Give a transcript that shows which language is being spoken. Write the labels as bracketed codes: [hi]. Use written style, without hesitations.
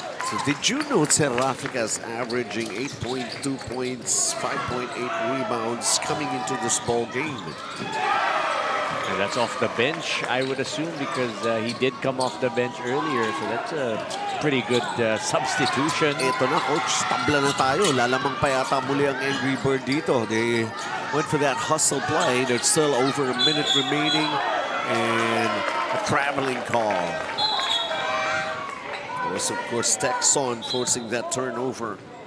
[en] So did you know Serafika's averaging 8.2 points, 5.8 rebounds coming into this ball game? And that's off the bench, I would assume, because he did come off the bench earlier. So that's a pretty good substitution. [tl] Ito na, coach. Tabla na tayo. Lalamang pa yata muli ang Angry Bird dito. [en] They went for that hustle play. There's still over a minute remaining. And a traveling call. There was, of course, Texon forcing that turnover.